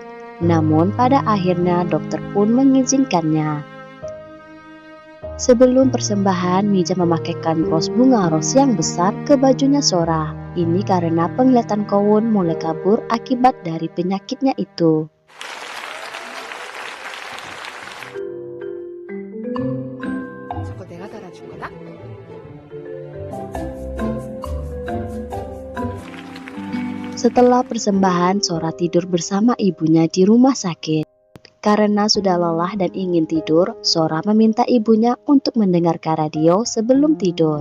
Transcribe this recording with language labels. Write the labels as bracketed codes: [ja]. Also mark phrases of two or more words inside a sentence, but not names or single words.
[id] Namun pada akhirnya dokter pun mengizinkannya. Sebelum persembahan, Mija memakaikan ros bunga ros yang besar ke bajunya Sora. Ini karena penglihatan Kowun mulai kabur akibat dari penyakitnya itu. [ko] 저거 내가 달아준 거다? [id] Setelah persembahan, Sora tidur bersama ibunya di rumah sakit. Karena sudah lelah dan ingin tidur, Sora meminta ibunya untuk mendengarkan radio sebelum tidur.